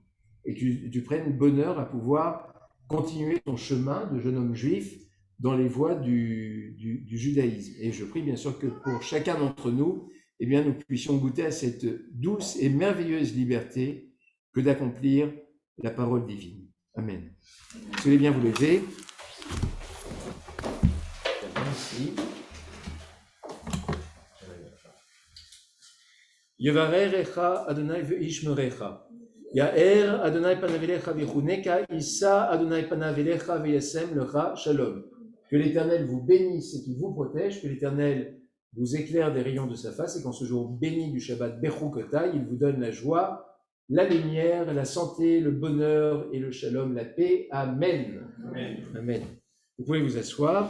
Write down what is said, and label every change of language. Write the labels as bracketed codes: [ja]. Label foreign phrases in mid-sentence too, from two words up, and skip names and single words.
[fr] Et que tu prennes bonheur à pouvoir continuer ton chemin de jeune homme juif dans les voies du judaïsme. Et je prie bien sûr que pour chacun d'entre nous, eh bien, nous puissions goûter à cette douce et merveilleuse liberté que d'accomplir la parole divine. Amen. Vous allez bien vous lever. Merci. [he] יברכך אדוני וישמרך. יאר אדוני פניו אליך ויחונך, ישא אדוני פניו אליך וישם לך שלום. [fr] Que l'Éternel vous bénisse et qu'il vous protège, que l'Éternel vous éclaire des rayons de sa face et qu'en ce jour béni du Shabbat Bechukotai, il vous donne la joie, la lumière, la santé, le bonheur et le shalom, la paix. Amen. Amen. Amen. Vous pouvez vous asseoir.